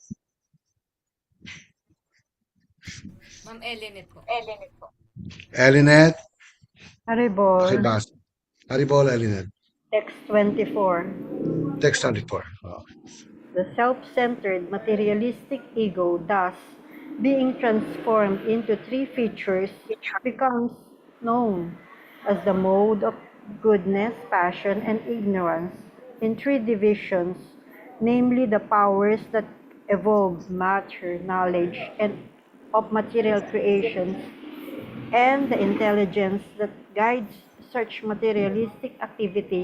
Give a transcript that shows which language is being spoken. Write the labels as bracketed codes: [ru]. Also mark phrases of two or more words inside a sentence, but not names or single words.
[tl] Ma'am Elenet po. Elinet, Haribol, pakibasa. Haribol, Elinet. [en] text 24. Text 24. Oh. The self-centered materialistic ego, thus being transformed into three features, becomes known as the mode of goodness, passion, and ignorance in three divisions, namely the powers that evolve matter, knowledge, and of material creations, and the intelligence that guides such materialistic activities.